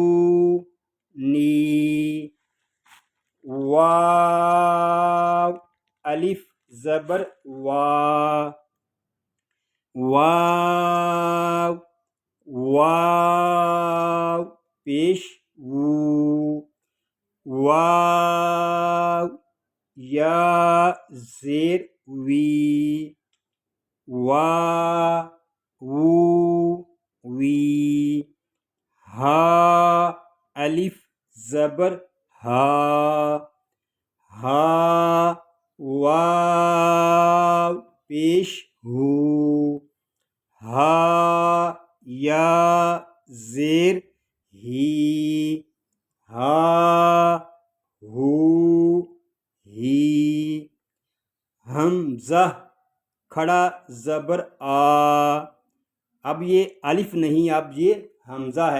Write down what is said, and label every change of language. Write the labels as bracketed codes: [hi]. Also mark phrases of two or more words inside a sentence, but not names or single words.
[ur] نی، واو الف زبر وا، واو، واو پیش وو، واو یا زیر وی، وا وو وی، ہا الف زبر ہا، ہا، واو پیش ہو، ہا یا زیر ہی، ہا ہو ہی، حمزہ کھڑا زبر آ، اب یہ الف نہیں، اب یہ حمزہ ہے۔